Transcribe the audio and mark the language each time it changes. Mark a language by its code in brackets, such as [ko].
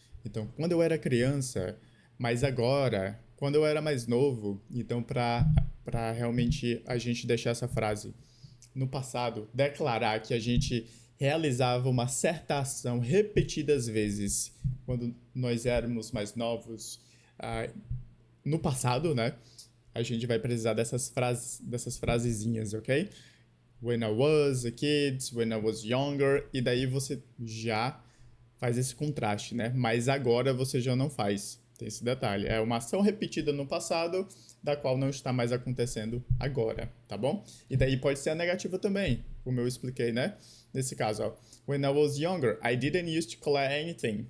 [pt] Então, quando eu era criança, mas agora, quando eu era mais novo, então para realmente a gente deixar essa frase no passado, declarar que a gente realizava uma certa ação repetidas vezes quando nós éramos mais novos, no passado, né? A gente vai precisar dessas frasezinhas, ok? [en] When I was a kid, when I was younger, [pt] e daí você já faz esse contraste, né? Mas agora você já não faz. Tem esse detalhe. É uma ação repetida no passado, da qual não está mais acontecendo agora, tá bom? E daí pode ser a negativa também, como eu expliquei, né? Nesse caso, ó. [en] When I was younger, I didn't used to collect anything.